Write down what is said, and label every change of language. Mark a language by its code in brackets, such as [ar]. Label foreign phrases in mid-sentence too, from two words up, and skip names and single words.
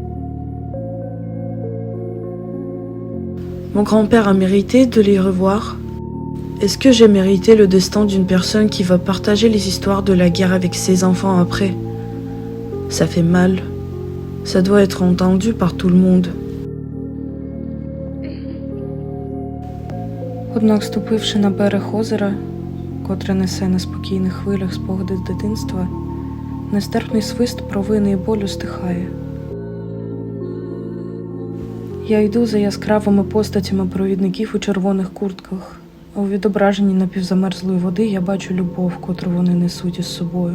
[fr] Mon grand-père a mérité de les revoir. Est-ce que j'ai mérité le destin d'une personne qui va partager les histoires de la guerre avec ses enfants après? Ça fait mal. Ça doit être entendu par tout le monde. [uk] Однак, ступивши на берег озера, котре несе на спокійних хвилях спогади з дитинства, нестерпний свист провини і болю стихає. Я йду за яскравими постатями провідників у червоних куртках, а у відображенні напівзамерзлої води я бачу любов, котру вони несуть із собою.